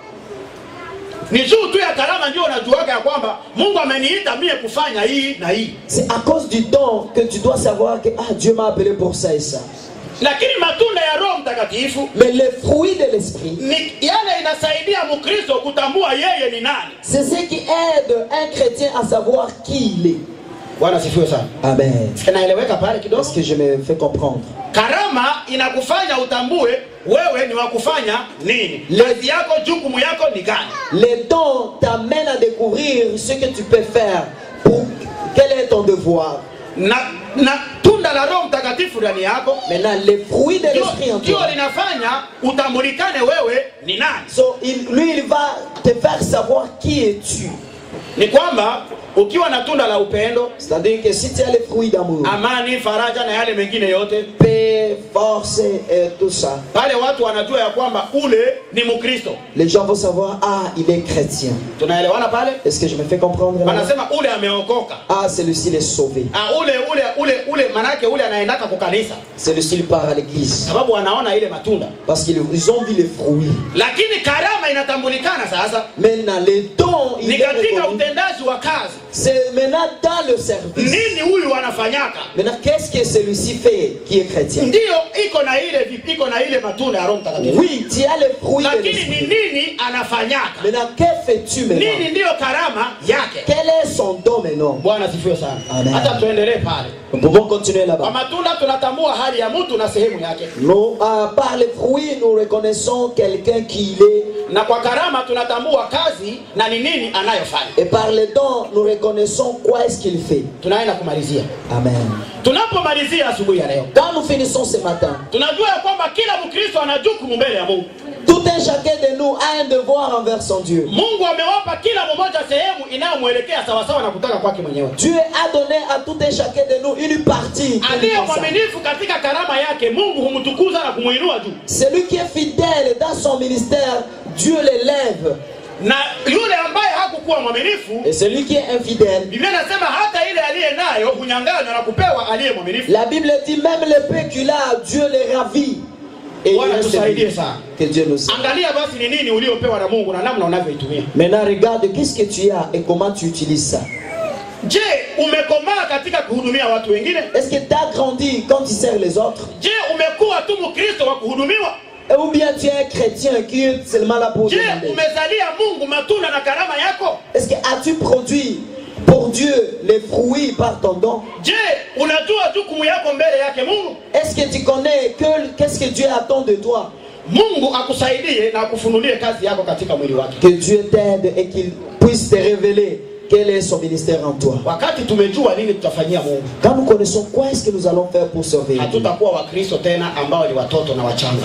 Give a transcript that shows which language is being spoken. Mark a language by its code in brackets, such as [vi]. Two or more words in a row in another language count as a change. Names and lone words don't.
[fr] C'est à cause du don que tu dois savoir que Dieu m'a appelé pour ça et ça. Mais les fruits de l'esprit, c'est ce qui aide un chrétien à savoir qui il est. Amen. Est-ce que je me fais comprendre? [sw] Karama inakufanya utambue wewe ni wakufanya nini. Kazi yako, jukumu yako ni gani? [fr] Les dons t'amènent à découvrir ce que tu peux faire. Quel est ton devoir? [sw] Na tunda la Roho Mtakatifu ndani yako. [fr] Maintenant les fruits de l'esprit en toi. [sw] Ndio linafanya utambulikane wewe ni nani. [fr] So lui il va te faire savoir qui es-tu. [sw] Ni kwamba ukiwa na tunda la upendo, [fr] c'est-à-dire que si tu as les fruits d'amour, [sw] amani, faraja na yale mengine yote, [fr] paix, force et tout ça, [sw] pale watu wanajua ya kwamba ule ni Mkristo. [fr] Les gens vont savoir il est chrétien. [sw] Tunaelewana pale? [fr] Est-ce que je me fais comprendre? [sw] Wanasema ule ameokoka. [fr] Celui-ci est sauvé. [sw] Ule manake ule anaendaka kwa kanisa. [fr] Celui-ci il part à l'église. [sw] Sababu wanaona ile matunda. [fr] Parce qu'ils ont vu les fruits. [sw] Lakini karama inatambulikana sasa. [fr] Maintenant les dons [sw] ni katika utendaji wa kazi. [fr] C'est maintenant dans le service. [sw] Nini huyu anafanyaka? [fr] Maintenant qu'est-ce que celui-ci fait qui est chrétien? [sw] Ndio iko na ile matunda ya Roho Mtakatifu. [fr] Oui, tu as les fruits. [sw] Lakini ni nini anafanyaka? [fr] Maintenant que fais-tu maintenant? [sw] Nini ndio karama yake? [fr] Quel est son don maintenant? [sw] Bwana sifiwe sana. Hata tuendelee pale. [fr] Nous pouvons continuer là-bas. [sw] Kwa matunda tunatambua hali ya mtu na sehemu yake. [fr] Nous par les fruits nous reconnaissons quelqu'un qui il est. [sw] Na kwa karama tunatambua kazi na ni nini anayofanya. [fr] Et par les dons nous reconnaissons quoi est-ce qu'il fait. [sw] Tunaenda kumalizia. Amen. Tunapomalizia asubuhi ya leo, [fr] quand nous finissons ce matin, [sw] tunajua kwamba kila Mkristo ana jukumu mbele ya Mungu. [fr] Tout un chacun de nous a un devoir envers son Dieu. [sw] Mungu amewapa kila mmoja sehemu inayomwelekea sawa sawa na kutaka kwake mwenyewe. [fr] Dieu a donné à tout un chacun de nous une partie. [sw] Aliye mwaminifu katika karama yake, Mungu humtukuza na kumuinua juu. [fr] Celui qui est fidèle dans son ministère, Dieu l'élève. [sw] Na yule ambaye hakukuwa mwaminifu, [fr] et celui qui est infidèle, [sw] Biblia inasema hata ile aliye nayo hunyang'anywa na kupewa aliye mwaminifu. [fr] La Bible dit même les peu qu'il a, Dieu les ravit. Et que Dieu nous aide. [sw] Angalia basi ni nini uliopewa na Mungu na namna unavyoitumia. [fr] Maintenant regarde qu'est-ce que tu as et comment tu utilises ça. [sw] Je, umekomaa katika kuhudumia watu wengine? [fr] Est-ce que tu as grandi quand tu sers les autres? [sw] Je, umekuwa tu Mkristo wa kuhudumiwa? [fr] Ou bien tu es un chrétien qui est seulement là pour demander? [sw] Je, umezalia Mungu matunda na karama yako? [fr] Est-ce que as-tu produit pour Dieu les fruits par ton don? [sw] Je, unajua jukumu yako mbele yake Mungu? [fr] Est-ce que tu connais qu'est-ce que Dieu attend de toi? [sw] Mungu akusaidie na akufunulie kazi yako katika mwili wake. [fr] Que Dieu t'aide et qu'il puisse te révéler quel est son ministère en toi. [sw] Wakati tumejua nini tutafanyia Mungu, [fr] quand nous connaissons quoi est-ce que nous allons faire pour servir, [sw] hatutakuwa Wakristo tena ambao ni watoto na wachanga.